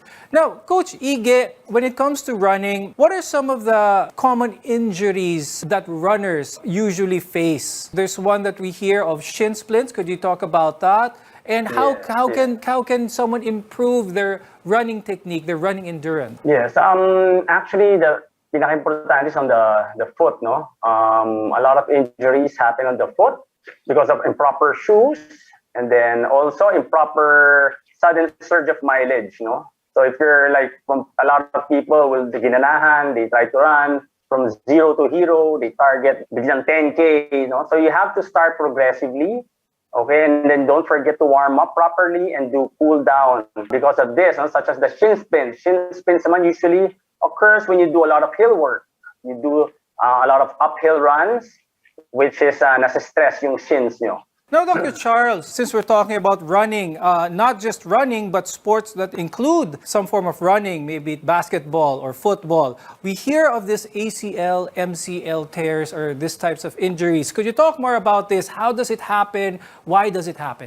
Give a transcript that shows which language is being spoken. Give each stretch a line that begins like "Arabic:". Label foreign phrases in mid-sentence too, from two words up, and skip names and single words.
English: Now, Coach Ige, when it comes to running, what are some of the common injuries that runners usually face? There's one that we hear of shin splints. Could you talk about that? And how can someone improve their running technique, their running endurance? Yes, actually the pinaka-importante is on the foot, no? A lot of injuries happen on the foot because of improper shoes and then also improper sudden surge of mileage, no? So if you're like, from a lot of people will ginanahan, they try to run from 0 to hero, they target biglang 10K, you know? So you have to start progressively. Okay, and then don't forget to warm up properly and do cool down because of this, such as the shin splints. Shin splints naman usually occurs when you do a lot of hill work. You do a lot of uphill runs, which is
Filipino: nasa-stress yung shins nyo.
English: Now, Dr. Charles, since we're talking about running, not just running, but sports that include some form of running, maybe basketball or football, we hear of this ACL, MCL tears or these types of injuries. Could you talk more about this? How does it happen? Why does it happen?